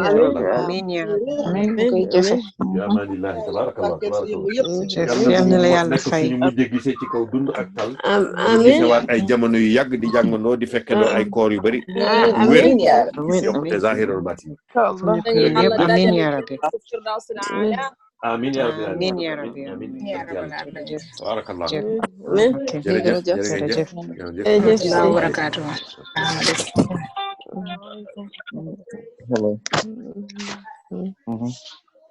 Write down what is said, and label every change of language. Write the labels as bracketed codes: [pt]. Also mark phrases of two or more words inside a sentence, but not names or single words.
[ar] آمين يا رب [wo] amiin ñu koy jëfe [ar] يا أمان الله تبارك الله تبارك الله [wo] yal na la yàlla fay suñu mujj gisee ci kaw dund ak tal amiin gisewaat ay jamono yu yàgg di jàngandoo di fekkeloo ay koor yu bari wér [ar] آمين يا رب [wo] yokkute [ar] ظاهر الباطن [wo] suñu kër yëpp [ar] آمين يا رب آمين يا رب آمين يا رب آمين يا رب العالمين بارك الله amiin [wo] jërëjëf jërëjëf jërëjëf [ar] وبركاته [en] hello